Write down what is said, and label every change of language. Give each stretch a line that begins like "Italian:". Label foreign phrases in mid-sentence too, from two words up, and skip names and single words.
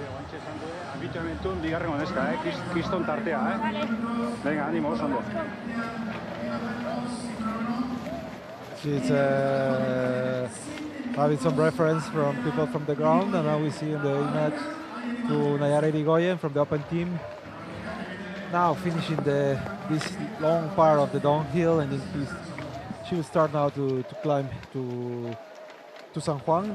Basque: Habitualmente bigarren honeska, kriston tartea,
Spanish: Venga, ánimo,
Basque: ondo.
English: She's having some reference from people from the ground, and now we see in the image to Nayara Irigoyen from the open team. Now finishing this long part of the downhill, and then she will start now to climb to San Juan.